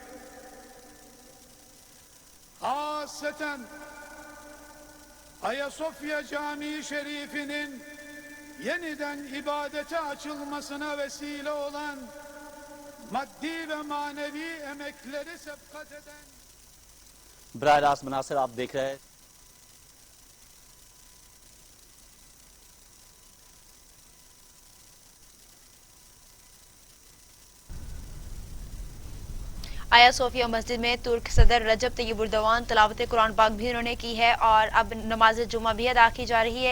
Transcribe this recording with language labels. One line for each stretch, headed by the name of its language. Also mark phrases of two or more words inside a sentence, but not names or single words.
Turkish: hasreten Ayasofya Camii Şerifi'nin yeniden ibadete açılmasına vesile olan maddi ve manevi emekleri sebkat eden
Urdu: براہ راست مناظر آپ دیکھ رہے ہیں آیا صوفیہ مسجد میں ترک صدر رجب طیب اردوان تلاوت قرآن پاک بھی انہوں نے کی ہے اور اب نماز جمعہ بھی ادا کی جا رہی ہے.